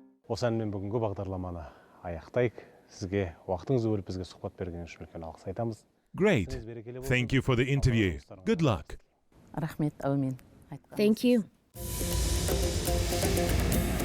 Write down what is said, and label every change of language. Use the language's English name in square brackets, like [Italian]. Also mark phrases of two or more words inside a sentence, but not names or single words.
[Kazakh] Осы әнмен бүгінгі бағдарламаны аяқтайық. Сізге уақытыңызды бөліп бізге сұхбат берген үшін үлкен алғыс айтамыз. [English] Great. Thank you for the interview. Good luck. [Kazakh] Рахмет, әумин. [English] Thank you.